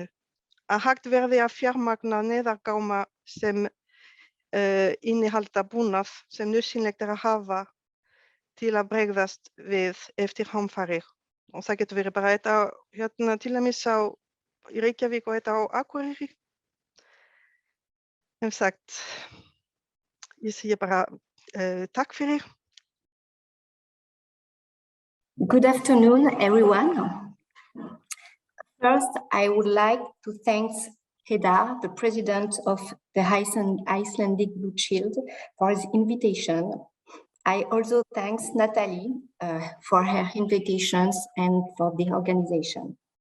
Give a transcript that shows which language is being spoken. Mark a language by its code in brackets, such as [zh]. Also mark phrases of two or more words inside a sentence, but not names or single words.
[is] Að hægt verði að fjármagna neyðargáma sem innihalda búnað sem nauðsynlegt að hafa til að bregðast við eftir hamfarir. Og það getur verið bara hérna til dæmis í Reykjavík og á Akureyri. Sem sagt, ég segi bara takk fyrir. [en] Good afternoon, everyone. First, I would like to thank Heiðar, the president of the Icelandic Blue Shield, for his invitation. I also thank Nathalie for her invitations and for the organization.